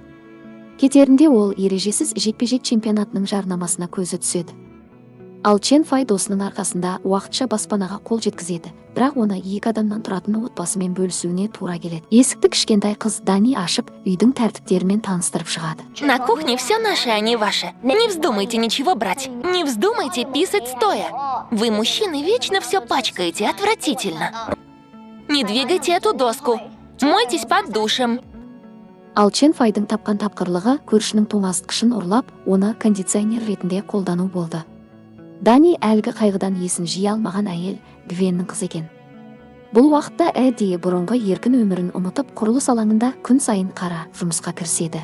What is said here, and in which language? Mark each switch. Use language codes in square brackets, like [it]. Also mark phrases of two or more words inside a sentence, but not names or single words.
[kk] Кетерінде ол ережесіз жекпе-жек чемпионатының жарнамасына көзі түседі. Ал Чен Фай досының арқасында уақытша баспанаға қол жеткізеді, бірақ оны екі адамнан тұратын отбасымен бөлісуіне тура келеді. Есікті кішкентай қыз Дани ашып, үйдің тәртіптерімен таныстырып шығады. [ru] На кухне все наше, а не ваше. Не вздумайте ничего брать. Не вздумайте писать стоя. Вы, мужчины, вечно все пачкаете, отвратительно. Не двигайте эту доску. Мойтесь под душем. [kk] Ал Чен Файдың тапқан тапқырлығы көршінің тоңазытқышын ұрлап, оны кондиционер ретінде қолдану болды. Дани әлгі қайғыдан есін жия алмаған әйел Гвеннің қызы екен. Бұл уақытта Эдди бұрынғы еркін өмірін ұмытып, құрылыс алаңында күн сайын қара жұмысқа кіріседі.